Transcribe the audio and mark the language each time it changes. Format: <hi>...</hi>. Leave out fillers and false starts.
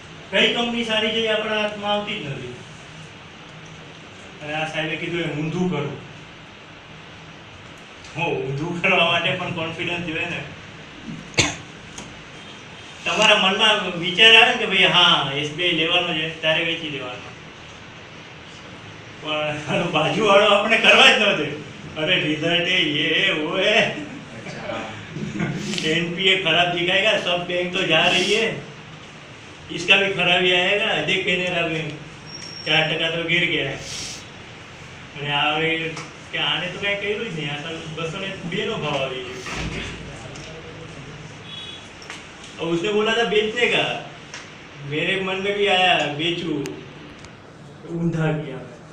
<gu>કઈ કંપની સારી છે એ આપણા હાથમાં આવતી જ નથી. અને આ સાહેબે કીધું એ ઊંધું કરું. ઊંધું કરવા માટે પણ કોન્ફિડન્સ જોઈએ ને. તમારા મનમાં વિચાર આવે કે ભાઈ હા SBI લેવાનો છે, ત્યારે વેચી દેવાનો. પણ બાજુવાળો આપણે કરવા જ ન દે. અરે રિઝલ્ટ એ ઓએ</gu> <hi>NPA खराब दिखाएगा, सब बैंक तो जा रही है, इसका भी खराबी आएगा. देख कैनेरा बैंक 4% तो गिर गया है.</hi> <gu>અને આવે કે આને તો કઈ કર્યું જ નહીં, આ સાલ 202 નો ભાવ આવી ગયો.</gu> <hi>और उसने बोला था बेचने का, मेरे मन में भी आया बेचूं,</hi> <gu>ઊંધા ગયા.</gu>